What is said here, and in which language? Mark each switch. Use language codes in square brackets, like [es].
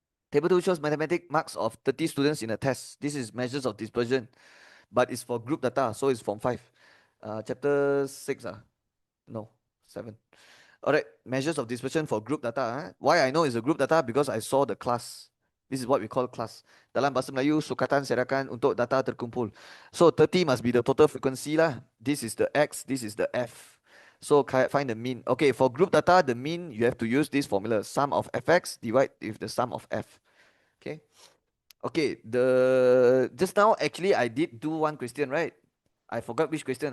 [en] Table 2 shows mathematics marks of 30 students in a test. This is measures of dispersion, but it's for group data, so it's from 5. Chapter 6, no, 7. All right, measures of dispersion for group data. Why I know it's a group data? Because I saw the class. This is what we call class. [ms] Dalam bahasa Melayu, sukatan serahkan untuk data terkumpul. [en] So 30 must be the total frequency lah. This is the X, this is the F. So find the mean. Okay, for group data, the mean, you have to use this formula. Sum of fx divide with the sum of f. Okay. Okay, just now actually I did do one question, right? I forgot which question.